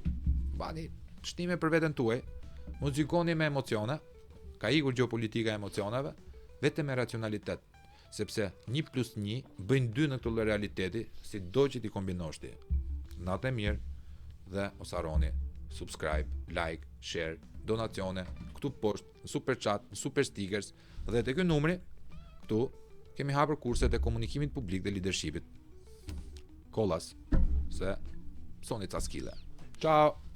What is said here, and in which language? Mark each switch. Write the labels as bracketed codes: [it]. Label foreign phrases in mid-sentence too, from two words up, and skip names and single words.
[sq] Bani shtime për veten tuaj. Muzikoni me emocione. Ka ikur geopolitika e emocioneve, vetëm me racionalitet, sepse 1+1 bëjnë 2 në këtë realiteti, si do që ti kombinosh ti. Natë e mirë, dhe mos harroni [en] subscribe, like, share, [sq] donacione, këtu poshtë, [en] super chat, super stickers, [sq] dhe te ky numri, këtu kemi hapur kurset e komunikimit publik dhe leadershipit. Kollas, se mësoni ca skille. Ciao!